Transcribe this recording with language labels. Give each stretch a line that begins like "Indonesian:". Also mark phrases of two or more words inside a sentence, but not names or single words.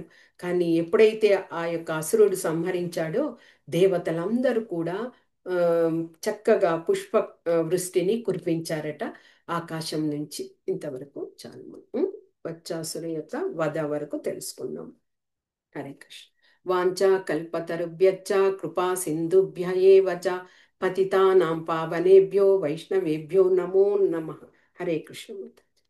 Telugu: కానీ ఎప్పుడైతే ఆ యొక్క అసురుడు సంహరించాడో దేవతలందరూ కూడా ఆ, చక్కగా పుష్ప వృష్టిని కురిపించారట ఆకాశం నుంచి. ఇంతవరకు చాలు. మనం వచ్చాసురు యొక్క వధ వరకు తెలుసుకున్నాం.
Sanskrit: హరే కృష్ణ. వాంఛా కల్పతరుభ్యశ్చ కృపా సింధుభ్య ఏవ చ పతితానాం పావనేభ్యో వైష్ణవేభ్యో నమో నమః. హరే కృష్ణ.